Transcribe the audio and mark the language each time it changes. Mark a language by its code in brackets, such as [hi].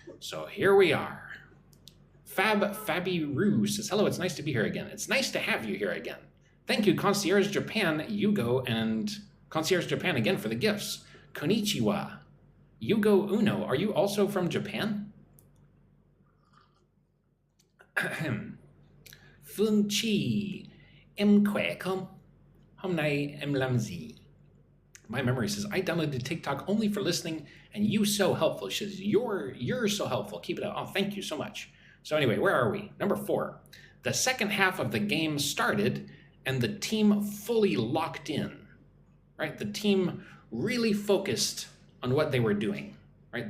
[en] So here we are. Fabi Roo says, hello, it's nice to be here again. It's nice to have you here again. Thank you, Concierge Japan, Yugo, and Concierge Japan again for the gifts. Konnichiwa. Yugo Uno, are you also from Japan? [vi] Phương Chi, em khỏe không? Hôm nay em làm gì? [en] My memory says, I downloaded TikTok only for listening, and you so helpful. She says, you're so helpful. Keep it up. Oh, thank you so much. So anyway, where are we? Number 4. The second half of the game started, and the team fully locked in, right? The team really focused on what they were doing, right?